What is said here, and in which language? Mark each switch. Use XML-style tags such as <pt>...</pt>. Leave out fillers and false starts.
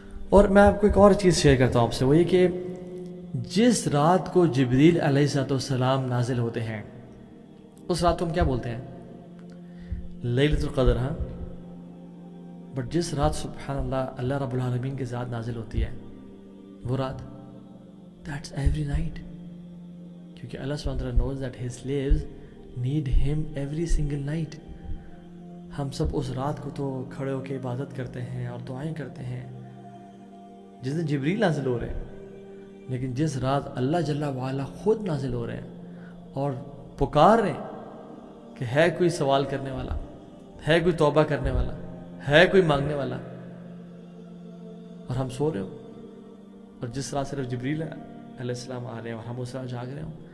<ur>اور میں آپ کو ایک اور چیز شیئر کرتا ہوں آپ سے، وہ یہ کہ جس رات کو جبریل علیہ السلام نازل ہوتے ہیں اس رات کو ہم کیا بولتے ہیں؟ لیلۃ القدر. ہاں، بٹ جس رات سبحان اللہ اللہ رب العالمین کی ذات نازل ہوتی ہے وہ رات.</ur> <en>That's every night.</en> <ur>کیونکہ</ur> <en>اللہ سبحانہ وتعالی knows that his slaves need him every single night.</en> <ur>ہم سب اس رات کو تو کھڑے ہو کے عبادت کرتے ہیں اور دعائیں کرتے ہیں جس دن جبریل نازل ہو رہے ہیں، لیکن جس رات اللہ جل وعلا خود نازل ہو رہے ہیں اور پکار رہے ہیں کہ ہے کوئی سوال کرنے والا، ہے کوئی توبہ کرنے والا، ہے کوئی مانگنے والا، اور ہم سو رہے ہوں، اور جس رات صرف جبریل علیہ السلام آ رہے ہیں اور ہم اس رات جاگ رہے ہوں.</ur>